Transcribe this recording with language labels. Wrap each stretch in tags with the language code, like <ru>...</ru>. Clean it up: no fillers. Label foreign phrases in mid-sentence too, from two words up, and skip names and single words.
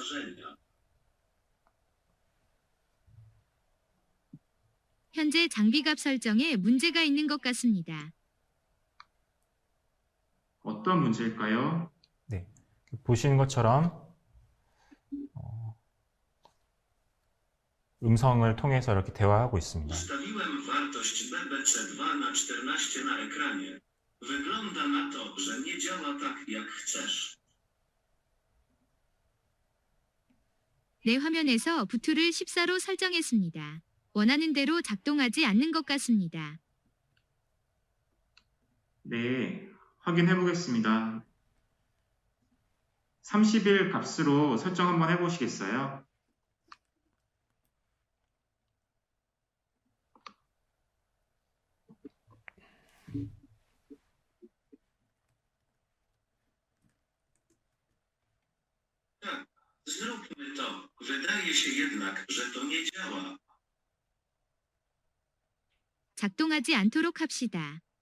<ko>현재 장비값 설정에 문제가 있는 것 같습니다. 어떤 문제일까요? 네, 보시는 것처럼 음성을 통해서 이렇게 대화하고 있습니다.</ko> <pl>Ustawiłem wartość BBC2 na 14 na ekranie. Wygląda na to, że nie działa tak, jak chcesz.</pl> <ko>내 화면에서 부투를 14로 설정했습니다. 원하는 대로 작동하지 않는 것 같습니다. 네, 확인해 보겠습니다. 30일 값으로 설정 한번 해보시겠어요?</ko> <pl>Zróbmy to. Wydaje się jednak, że to nie działa.</pl> <ko>작동하지 않도록 합시다.</ko>